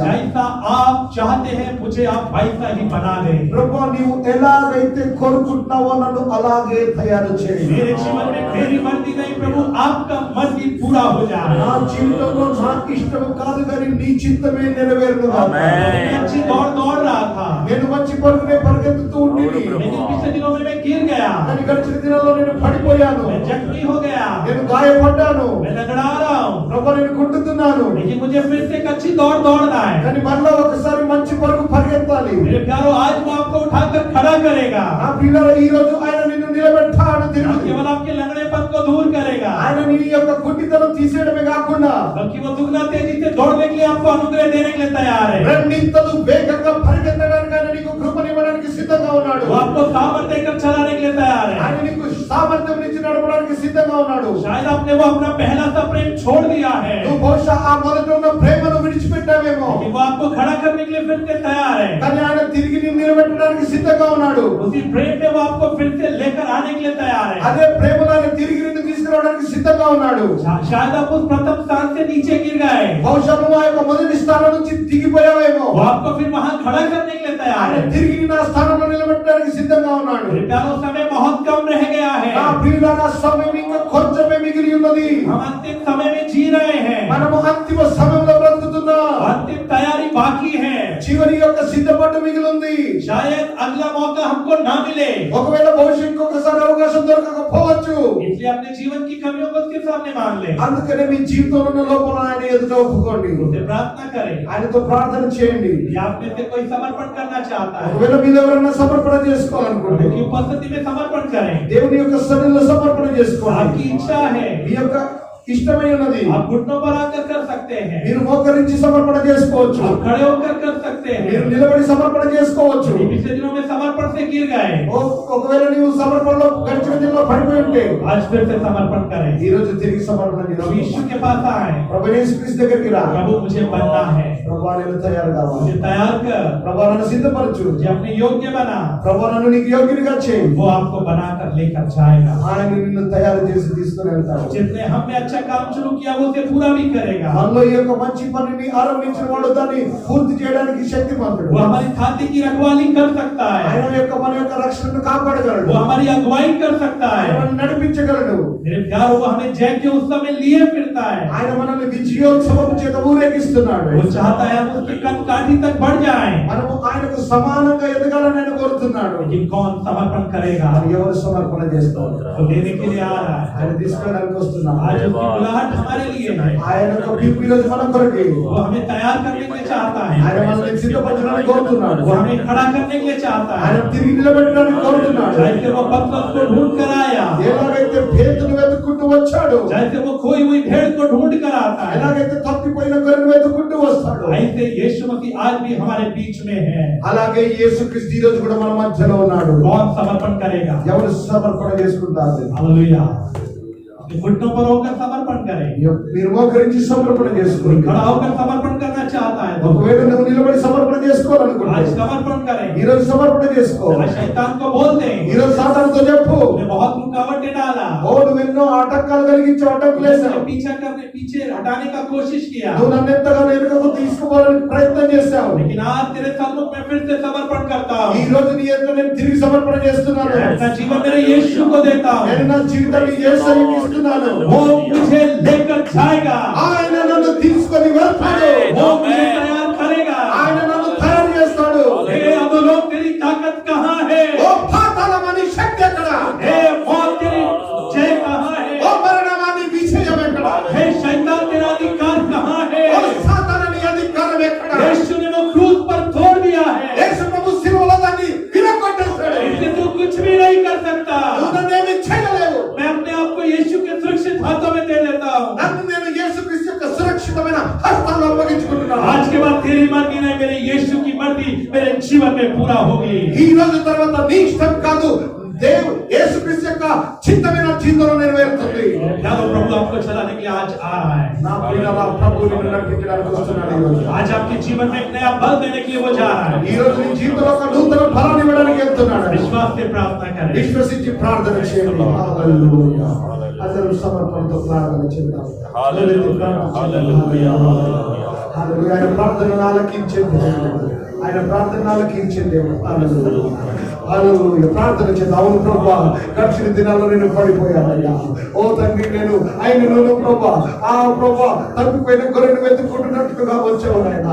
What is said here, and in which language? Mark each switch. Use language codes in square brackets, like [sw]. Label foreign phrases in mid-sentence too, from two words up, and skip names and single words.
[hi] जैसा आप चाहते हैं मुझे आप वैसा ही बना दे। [te] ప్రభు, నీవు ఎలాగైతే కోరుకుంటున్నావో నన్ను అలాగే తయారు చేయి. [hi] मेरे जीवन में मेरी मर्जी नहीं प्रभु, आपका मर्जी पूरा हो जाए। [te] నా జీవితంలో నా ఇష్టం కాదు కానీ నీ చిత్తమే నెరవేరును. [hi] मैं अच्छी दौड़ रहा था, [te] నేను మంచి పరుగునే పరిగెత్తుతూ ఉంటిని. [hi] लेकिन पिछले दिनों में मैं गिर गया, [te] కానీ గడిచిన దినాల్లో నేను పడిపోయాను. [hi] मैं जख्मी हो गया, [te] నేను గాయపడ్డాను. [hi] मैं लगड़ा रहा हूँ। [te] ప్రభు, నేను కుంటుతున్నాను. [hi] लेकिन मुझे फिर से एक अच्छी दौड़ना है। [te] కానీ మళ్ళా ఒకసారి మంచి పరుగు పరిగెత్తాలి. [hi] मेरे प्यारो, आज वो आपको उठाकर खड़ा करेगा, [te] నా పిల్లలు ఈ రోజు ఆయన నిన్ను నిలబెట్టాడు. [hi] न [te] తిరిగి [hi] केवल आपके लंगड़ेपन को दूर करेगा, [te] ఆయన నీ యొక్క గుడ్డితనం తీసేయడమే కాకుండా [hi] बल्कि वो दुगना तेजी से दौड़ने के लिए आपको अनुग्रह देने के लिए तैयार है। [te] రెండింతలు వేగంగా పరిగెత్తడానికి ఆయన నీకు కృపనివ్వడానికి సిద్ధంగా ఉన్నాడు. [hi] वो आपको सामर्थ्य देकर चलाने के लिए तैयार है। [te] ఆయన నీకు సామర్థ్యం నుంచి నడపడానికి సిద్ధంగా ఉన్నాడు. [hi] शायद आपने वो अपना पहला सा प्रेम छोड़ दिया है, [te] నువ్వు బహుశా ఆ మొదట ఉన్న ప్రేమను విడిచిపెట్టావేమో. [hi] लेकिन वो आपको खड़ा करने के लिए फिर से तैयार है। [te] కానీ ఆయన తిరిగి నిన్ను నిలబెట్టడానికి సిద్ధంగా ఉన్నాడు. [hi] उसी प्रेम में वो आपको फिर से लेकर आने के लिए तैयार है। [te] అదే ప్రేమలో ఆయన తిరిగి నిన్ను తీసుకురావడానికి సిద్ధంగా ఉన్నాడు. [hi] शायद आप उस प्रथम स्थान से नीचे गिर गए, [te] బహుశా నువ్వు ఆ యొక్క మొదటి స్థానం నుంచి దిగిపోయావేమో. [hi] वो आपको फिर वहां खड़ा करने के लिए तैयार [te] ఆయన [hi] है। [te] తిరిగి నిన్ను ఆ స్థానంలో నిలబెట్టడానికి సిద్ధంగా ఉన్నాడు. [hi] मेरे प्यारों, समय बहुत कम रह गया है, [te] నా ప్రియులారా, సమయం ఇంకా కొంచెమే మిగిలి ఉన్నది. [hi] हम अंतिम समय में जी रहे हैं, [te] మనము అంతిమ సమయంలో బ్రతుకుతున్నాం. [hi] अंतिम तैयारी बाकी है। [te] చివరి యొక్క సిద్ధపాటు మిగిలి ఉంది. [hi] शायद अगला मौका हमको ना मिले, [te] ఒకవేళ భవిష్యత్తు ఇంకొకసారి అవకాశం దొరకకపోవచ్చు. [hi] इसलिए अपने जीवन की कमियों को उसके सामने मान ले, [te] అందుకనే మీ జీవితంలో ఉన్న లోపాలను ఆయన ఎదుట ఒప్పుకోండి. [hi] उससे प्रार्थना करें। [te] ఆయనతో ప్రార్థన చేయండి. [hi] या आप में से कोई समर्पण करना चाहता है, [te] ఒకవేళ మీరు ఎవరైనా సమర్పణ చేసుకోవాలనుకోండి, [hi] उनकी उपस्थिति में समर्पण करें। [te] దేవుని యొక్క సన్నిధిలో సమర్పణ చేసుకోండి. [hi] आपकी इच्छा है, [te] మీ యొక్క ఇష్టమై ఉన్నది. [hi] आप घुटनों पर आकर कर सकते हैं, [te] మీరు మోకరించి సమర్పణ చేసుకోవచ్చు. [hi] आप खड़े होकर कर सकते [te] మీరు [hi] हैं। [te] నిలబడి సమర్పణ చేసుకోవచ్చు. [hi] पिछले दिनों में समर्पण से गिर गए, [te] ఒకవేళ నీవు సమర్పణలో గడిచిన దినంలో పడిపోయి ఉంటే [hi] आज फिर से समर्पण करें। [te] ఈ రోజు తిరిగి సమర్పణ [hi] प्रभु यीशु के पास आए, [te] ప్రభు యేసుక్రీస్తు దగ్గరికి రా. [hi] प्रभु मुझे बनना है, [te] ప్రభు నేను తయారు కావాలి. [hi] मुझे तैयार कर, [te] ప్రభు నన్ను సిద్ధపరచు. [hi] मुझे अपने योग्य बना। [te] ప్రభు నన్ను నీకు యోగ్యునిగా చేయి. [hi] वो आपको बनाकर लेकर जाएगा। [te] ఆయన నిన్ను తయారు చేసి తీసుకుని వెళ్తాడు. [hi] जितने हम में अच्छा अच्छा काम शुरू किया वो उसे पूरा भी करेगा। [te] మనలో ఈ యొక్క మంచి పనిని ఆరంభించిన వాడు దాన్ని పూర్తి చేయడానికి శక్తిమంతుడు. [hi] वो हमारी छाती की रखवाली कर सकता [te] ఆయన [hi] है, [te] యొక్క మన యొక్క రక్షణను కాపాడగలడు. [hi] वो हमारी अगुवाई कर सकता [te] ఆయన [hi] है। [te] మనల్ని నడిపించగలడు. [hi] मेरे प्यारो, वो हमें जय के उत्सव में लिए फिरता है। [te] ఆయన మనల్ని విజయోత్సవం చేత ఊరేగిస్తున్నాడు. [hi] वो चाहता है हम उसकी कनकाठी तक बढ़ जाएं। [te] మనము ఆయనకు సమానంగా ఎదగాలని ఆయన కోరుతున్నాడు. [hi] लेकिन कौन समर्पण करेगा? [te] మరి ఎవరు సమర్పణ చేస్తారు? [hi] वो देने के लिए आ रहा है। [te] ఆయన తీసుకెళ్ళడానికి వస్తున్నాడు. [hi] आज उसकी बुलाहट हमारे लिए है। [te] ఆయన యొక్క పిలుపు ఈరోజు మన కొరకే. [hi] वो हमें तैयार करने के लिए चाहता है, [te] ఆయన మనల్ని సిద్ధపరచడానికి కోరుతున్నాడు. [hi] वो हमें खड़ा करने के लिए चाहता [te] ఆయన [hi] है। [te] తిరిగి నిలబెట్టడానికి కోరుతున్నాడు. [hi] जैसे वो पतरस को ढूंढ कर आया, [te] ఎలాగైతే పేతురు వెతుక్కుంటూ వచ్చాడు, [hi] जैसे वो खोई हुई भेड़ को ढूंढ कर आता है, [te] ఎలాగైతే తప్పిపోయిన గొర్రెను వెతుక్కుంటూ వస్తాడు, [hi] ऐसे यीशु मसीह आज भी हमारे बीच में है। [te] అలాగే యేసుక్రీస్తు ఈ రోజు కూడా మన మధ్యలో ఉన్నాడు. [hi] कौन समर्पण करेगा? [te] ఎవరు సమర్పణ చేసుకుంటారు? [hi] हालेलुया। अपने घुटनों पर होकर समर्पण करें। [te] మీరు మోకరించి సమర్పణ చేసుకోండి. [hi] खड़ा होकर समर्पण करना चाहता है तो [te] ఒకవేళ నువ్వు నిలబడి సమర్పణ చేసుకోవాలనుకుంటే [hi] आज समर्पण करें। [te] ఈ రోజు సమర్పణ చేసుకో. [hi] आज शैतान को बोल दें, [te] ఈ రోజు సాతానుతో చెప్పు, [hi] तूने बहुत रुकावटें डाला, [te] ఓ నువ్వు ఎన్నో ఆటంకాలు కలిగించావు, అడ్డంకులు వేసావు, [hi] पीछे हटाने का कोशिश किया, [te] నువ్వు నన్ను ఎంతగానో వెనుకకు తీసుకోవాలని ప్రయత్నం చేశావు. [hi] लेकिन आज तेरे सम्मुख में फिर से समर्पण करता [te] ఈ [hi] हूँ। [te] రోజు నీ ఎదుట నేను తిరిగి సమర్పణ చేస్తున్నాను. [hi] अपना जीवन मेरे यीशु को देता हूँ। [te] నేను నా జీవితాన్ని యేసుకి ఇస్తున్నాను. [hi] वो मुझे लेकर जाएगा, [te] ఆయన నన్ను తీసుకొని వెళ్తాడు. [hi] वो मुझे तैयार करेगा। [te] ఆయన నన్ను తయారు చేస్తాడు. [hi] हे अधोलोक, तेरी ताकत कहाँ है? [te] ఓ పాతాళమని శక్తి ఎక్కడ? [hi] हे मौत, तेरी जय कहाँ है? [te] ఓ మరణమని విజయం ఎక్కడ? [hi] हे शैतान, तेरा अधिकार कहाँ है? [te] ఓ సాతానని అధికారం ఎక్కడ? [hi] यीशु ने वो क्रूस पर तोड़ दिया है। [te] యేసు ప్రభు శిలువలో దాన్ని విరగొట్టేశాడు. [hi] इससे तू कुछ भी नहीं कर सकता। [te] నువ్వు నన్నేమీ చేయలేవు. [hi] मैं अपने आप को यीशु के सुरक्षित हाथों में दे देता हूँ। [te] నన్ను నేను యేసుక్రీస్తు యొక్క సురక్షితమైన హస్తాల్లో అప్పగించుకుంటున్నాను. [hi] आज के बाद तेरी मर्जी नहीं, मेरे यीशु की मर्जी मेरे जीवन में पूरा होगी। [te] ఈ రోజు తర్వాత నీ ఇష్టం కాదు, దేవుడు యేసుక్రీస్తు యొక్క చిత్తమైన జీవితంలో నెరవేరుతుంది. [hi] यादव प्रभु आपको चलाने के लिए आज आ रहा है। [te] నా ప్రియులారా, ప్రభు నిన్ను నడిపించడానికి వస్తున్నాడు ఈ రోజు. [hi] आज आपके जीवन में एक नया बल देने के लिए वो जा रहा [te] ఈ [hi] है। [te] రోజు నీ జీవితంలో ఒక నూతన ఫలాన్ని ఇవ్వడానికి వెళ్తున్నాడు. [hi] विश्वास से प्रार्थना करें। [te] విశ్వసించి ప్రార్థన చేయండి. హల్లెలూయా. అందరూ సమర్పణతో ప్రార్థన చేద్దాం. హల్లెలూయా. హల్లెలూయా. ఆయన ప్రార్థనను ఆలకించే దేవుడు. ఆయన ప్రార్థనను ఆలకించే దేవుడు. హల్లెలూయా. హల్లెలూయా. ప్రార్థన చేద్దాం. అవును ప్రభువా, గడిచిన దినాల్లో నేను పడిపోయానయ్యా. ఓ తండ్రి, నేను ఆయనను ప్రభువా, ఆ ప్రభువా తప్పిపోయిన గొర్రెను వెతుక్కుంటున్నట్టుగా వచ్చావు నాయన.